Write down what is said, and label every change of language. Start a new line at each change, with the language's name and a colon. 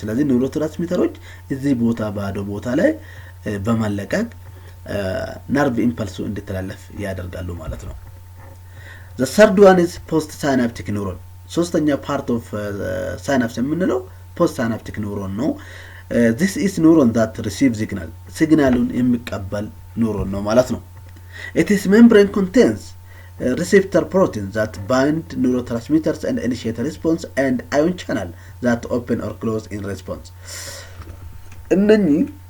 Amharic: ስለዚህ ኒውሮትራንስሚተሮች እዚህ ቦታ ባዶ ቦታ ላይ በመለቀቅ ነርቭ ኢምፐልሱ እንዲተላለፍ ያደርጋሉ ማለት ነው።
English: The third one is postsynaptic neuron. ሶስተኛ part of synapse የምንለው postsynaptic neuron ነው። This is neuron that receives signal.
Amharic: ሲግናሉን የሚቀበል ኒውሮን ነው ማለት ነው።
English: It is membrane contains receptor proteins that bind neurotransmitters and initiate response and ion channel that open or close in response እነኚህ